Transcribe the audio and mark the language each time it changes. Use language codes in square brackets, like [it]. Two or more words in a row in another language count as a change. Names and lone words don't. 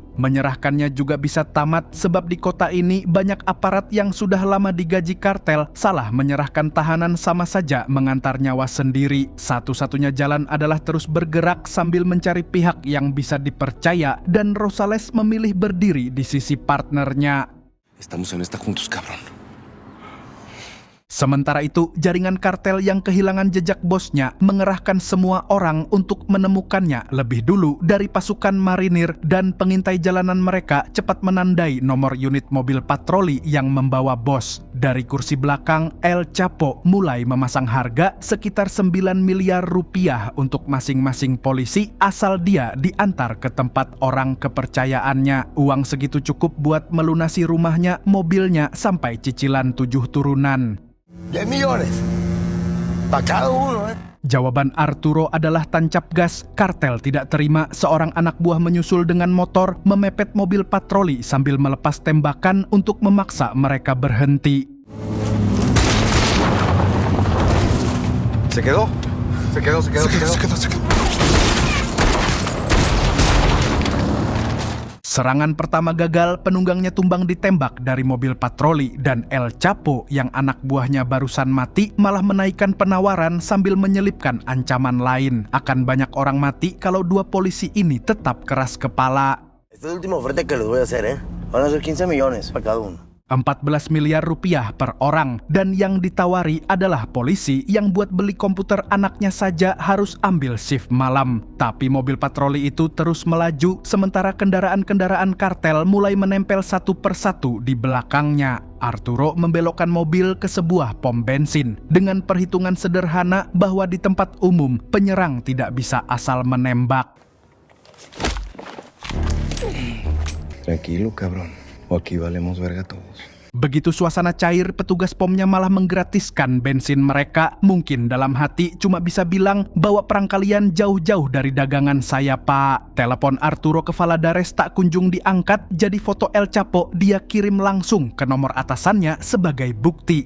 [id] Menyerahkannya juga bisa tamat sebab di kota ini banyak aparat yang sudah lama digaji kartel. Salah menyerahkan tahanan sama saja mengantar nyawa sendiri. Satu-satunya jalan adalah terus bergerak sambil mencari pihak yang bisa dipercaya, dan Rosales memilih berdiri di sisi partnernya. [es] Estamos en esta juntos, cabrón. [id] Sementara itu, jaringan kartel yang kehilangan jejak bosnya mengerahkan semua orang untuk menemukannya lebih dulu dari pasukan marinir, dan pengintai jalanan mereka cepat menandai nomor unit mobil patroli yang membawa bos. Dari kursi belakang, El Chapo mulai memasang harga sekitar 9 miliar rupiah untuk masing-masing polisi asal dia diantar ke tempat orang kepercayaannya. Uang segitu cukup buat melunasi rumahnya, mobilnya, sampai cicilan 7 turunan. [es] 10 millones. Para cada uno, [id] Jawaban Arturo adalah tancap gas. Kartel tidak terima, seorang anak buah menyusul dengan motor, memepet mobil patroli sambil melepas tembakan untuk memaksa mereka berhenti. [es] ¿Se quedó? ¿Se quedó? [id] Serangan pertama gagal, penunggangnya tumbang ditembak dari mobil patroli dan El Chapo yang anak buahnya barusan mati malah menaikkan penawaran sambil menyelipkan ancaman lain. Akan banyak orang mati kalau dua polisi ini tetap keras kepala. [es] Esta es la última oferta que les voy a hacer, ¿eh? Van a ser 15 millones para cada uno. [id] 14 miliar rupiah per orang, dan yang ditawari adalah polisi yang buat beli komputer anaknya saja harus ambil shift malam. Tapi mobil patroli itu terus melaju sementara kendaraan-kendaraan kartel mulai menempel satu persatu di belakangnya. Arturo membelokkan mobil ke sebuah pom bensin dengan perhitungan sederhana bahwa di tempat umum penyerang tidak bisa asal menembak. [es] Tranquilo, cabrón. O aquí valemos verga todos. [id] Begitu suasana cair, petugas pomnya malah menggratiskan bensin mereka. Mungkin dalam hati cuma bisa bilang, bawa perang kalian jauh-jauh dari dagangan saya, Pak. Telepon Arturo ke Valladares tak kunjung diangkat, jadi foto El Chapo dia kirim langsung ke nomor atasannya sebagai bukti.